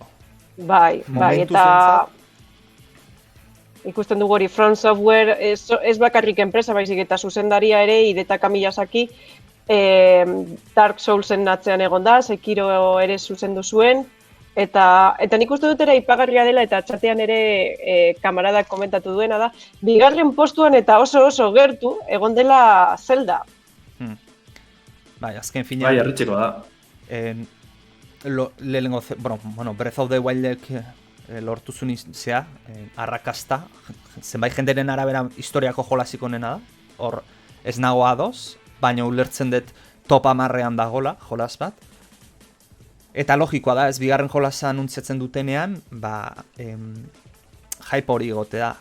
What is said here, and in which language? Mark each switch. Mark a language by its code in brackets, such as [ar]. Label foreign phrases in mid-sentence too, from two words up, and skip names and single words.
[eu] Bai, eta ikusten dugu hori From Software ez bakarrik enpresa baizik eta zuzendaria ere Hidetaka Miyazaki Dark Soulsen atzean egon da, Sekiro ere zuzendu zuen, eta nik uste dut ere ipagarria dela eta txatean ere kamaradak komentatu duena da, bigarren postuan eta oso gertu egon dela Zelda. Bai, azken finean... Bai, arritxeko da. Breath of the Wildek lortu zuen izea, arrakasta, zenbait jenderen arabera historiako jolasik onena da, hor ez nago adoz, baina ulertzen dut top 10ean dagola jolas bat. Eta logikoa da, ez bigarren jolasa anuntziatzen dutenean, hype hori egote da.